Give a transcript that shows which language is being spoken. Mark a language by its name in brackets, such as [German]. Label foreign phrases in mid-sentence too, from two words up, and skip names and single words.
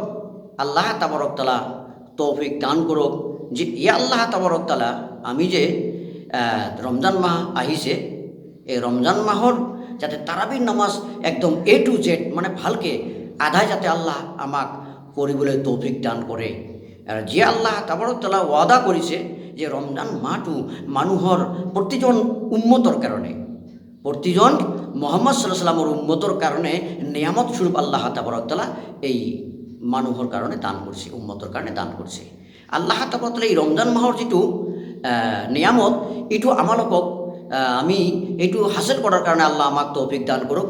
[Arabic] الله تبارك وتعالى [Assamese] তৌফিক দান কৰক যে [Arabic] الله تبارك وتعالى [Assamese] আমি যে রমজান মাহ আহিছে, এই রমজান মাহৰ যাতে তারাবির নামাজ একদম [English] A to Z [Assamese] মানে ভালকে আদায় যাতে আল্লাহ আমাক কৰিবলৈ তৌফিক দান কৰে। আৰু যে [Arabic] الله تبارك وتعالى [Assamese] ওয়াদা কৰিছে যে ৰমজান মাহটো মানুহৰ প্ৰতিজন উম্মতৰ কাৰণে, প্ৰতিজন মুহাম্মদ [Arabic] صلى الله عليه وسلم [Assamese] উম্মতৰ কাৰণে নিয়ামত স্বৰূপ [Arabic] الله تبارك وتعالى [Assamese] এই মানুহৰ কাৰণে দান কৰিছে, উম্মতৰ কাৰণে দান কৰিছে। [Arabic] الله تبارك وتعالى [Assamese] এই ৰমজান মাহৰ যিটো নিয়ামত, এইটো আমালোকক আমি এইটো হাসিল [Bangla] করার কারণে [Assamese] আল্লাহ আমাক তৌফিক দান করুক।